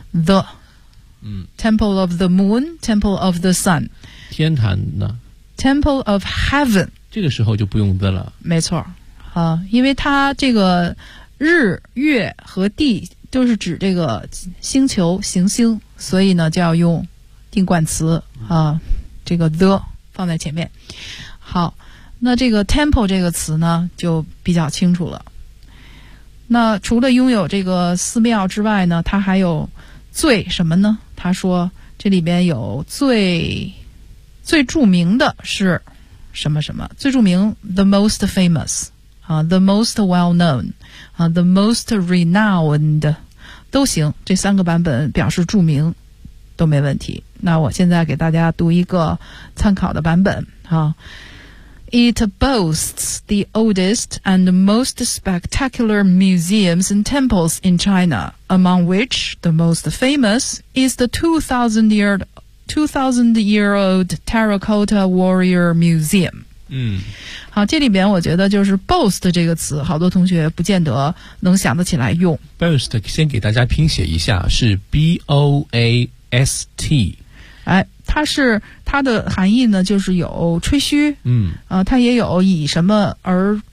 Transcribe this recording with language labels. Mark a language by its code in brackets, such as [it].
[en] The Temple of the Moon, Temple of the Sun， [zh] 天坛呢 [en] Temple of Heaven， [zh] 这个时候就不用 the 了，没错啊，因为它这个日月和地就是指这个星球行星，所以呢就要用定冠词啊，这个 the 放在前面。好，那这个 temple 这个词呢就比较清楚了。那除了拥有这个寺庙之外呢，它还有最什么呢？他说这里边有最著名的是什么什么，最著名 [en] the most famous the most well known the most renowned [zh] 都行，这三个版本表示著名都没问题。那我现在给大家读一个参考的版本啊。 [en] It boasts the oldest and most spectacular museums and temples in China, among which the most famous is the 2,000-year-old Terracotta Warrior Museum. 嗯， [zh] 好，这里边我觉得就是 boast 这个词，好多同学不见得能想得起来用。 Boast 先给大家拼写一下，是 B-O-A-S-T。哎，它的含义呢就是有吹嘘，它也有以什么而